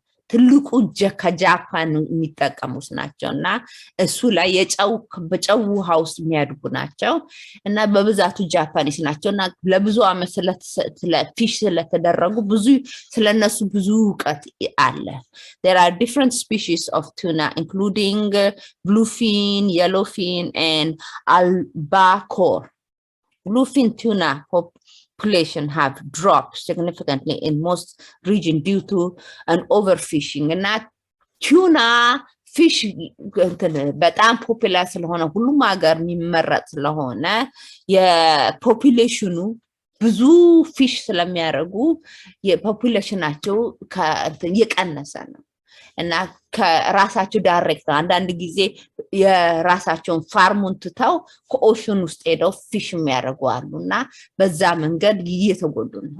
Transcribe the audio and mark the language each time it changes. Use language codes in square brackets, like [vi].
[am] ትልቁ ከጃፓን የሚጠቀሙት ናቸውና እሱ ላይ በጨው ውሃ ውስጥ የሚያድጉ ናቸው እና በብዛቱ ጃፓኒስ ናቸውና ለብዙ አመት ስለ ፊሽ ስለተደረጉ ብዙ ስለነሱ ብዙ ዕውቀት አለ. [en] There are different species of tuna including bluefin, yellowfin and albacore. Bluefin tuna population have dropped significantly in most regions due to an overfishing. And that tuna fish [am] በጣም ፖፑላር ስለሆነ ሁሉም ሀገር የሚመረጥ ስለሆነ የፖፑሌሽኑ ብዙ ፊሽ ስለሚያረጉ የፖፑሌሽናቸው የቀነሰ ነው እና ከራሳቸው ዳይሬክት አንዳንድ ጊዜ የራሳቸውን ፋርሙን ትተው ከኦሽን ውስጥ ሄደው ፊሽ የሚያደርጉ አሉና በዛ መንገድ እየተጎዱ ነው.